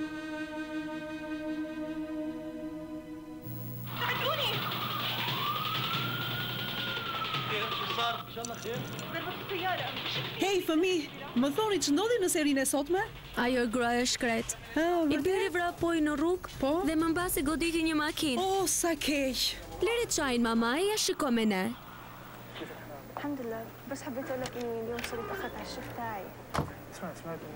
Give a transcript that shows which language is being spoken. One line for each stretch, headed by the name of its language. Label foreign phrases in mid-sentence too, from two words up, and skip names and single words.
Albanian: Hej, fëmi, më thoni që ndodhi në serinë e sotme? Ajo gruaja shkret. I bëri vrapoj në rrugë Po? dhe më mbasi goditi një makinë. O, sa keq. Lere çajin mamaja, shiko me ne.
Arabic: الحمد لله بس حبيت اقول لك اني اليوم صرت اخذت على الشيف تاعي سمعت